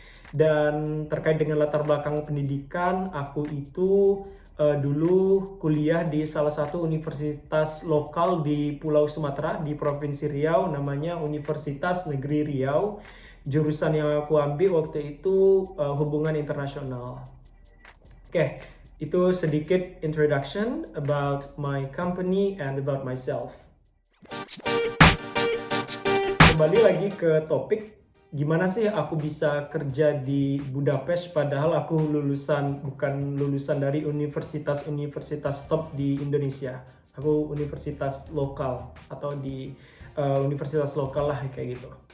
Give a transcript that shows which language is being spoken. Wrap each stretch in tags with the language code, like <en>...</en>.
<id>Dan terkait dengan latar belakang pendidikan, aku itu dulu kuliah di salah satu universitas lokal di Pulau Sumatera, di Provinsi Riau, namanya Universitas Negeri Riau. Jurusan yang aku ambil waktu itu hubungan internasional. Oke, itu sedikit</id> <en>introduction about my company and about myself.</en> <id>Kembali lagi ke topik, gimana sih aku bisa kerja di Budapest padahal aku bukan lulusan dari universitas top di Indonesia. Aku universitas lokal atau di universitas lokal lah kayak gitu.</id>